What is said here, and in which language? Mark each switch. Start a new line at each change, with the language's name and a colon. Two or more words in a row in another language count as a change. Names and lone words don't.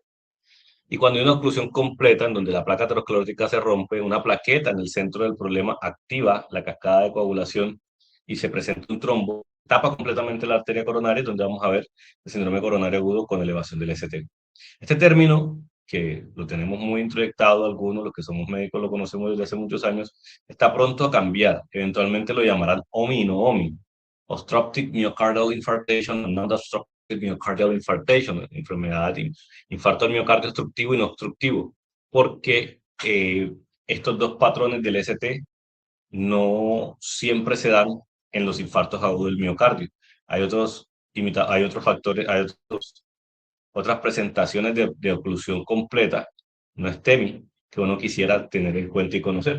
Spanish: Y cuando hay una oclusión completa en donde la placa aterosclerótica se rompe, una plaqueta en el centro del problema activa la cascada de coagulación y se presenta un trombo, tapa completamente la arteria coronaria, donde vamos a ver el síndrome coronario agudo con elevación del ST. Este término, que lo tenemos muy introyectado algunos, los que somos médicos lo conocemos desde hace muchos años, está pronto a cambiar. Eventualmente lo llamarán OMI y no OMI.
English: Obstructive Myocardial Infarction and Non-Obstructive Myocardial Infarction,
Spanish: enfermedad de infarto al miocardio obstructivo y no obstructivo, porque estos dos patrones del ST no siempre se dan en los infartos agudos del miocardio. Hay hay otros factores, hay otras presentaciones de oclusión completa, no STEMI, que uno quisiera tener en cuenta y conocer.